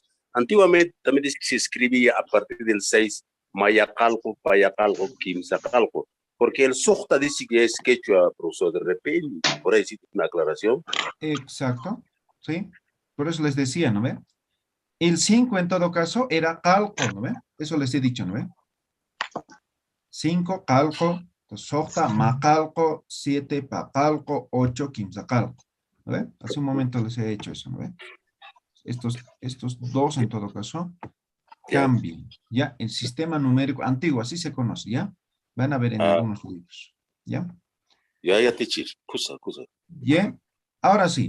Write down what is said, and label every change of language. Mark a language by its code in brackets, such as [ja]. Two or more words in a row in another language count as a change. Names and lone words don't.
[es] Antiguamente también dice que se escribía a partir del 6, [qu] Mayacalco, Payacalco, Quimsacalco, [es] porque el Sojta dice que es quechua, profesor, de repente, por ahí sí una aclaración. Exacto, ¿sí? Por eso les decía, ¿no ve? El 5 en todo caso era calco, ¿no ve? Eso les he dicho, ¿no ve? 5, calco, [qu] sojta, macalco, 7, pacalco, 8, quimsacalco, [es] ¿no ve? Hace un momento les he hecho eso, ¿no ve? Estos dos en todo caso cambian, ¿ya? El sistema numérico antiguo, así se conoce, ¿ya? Van a ver en algunos libros, ¿ya? Ya, Tichir, cosa. Bien, ahora sí.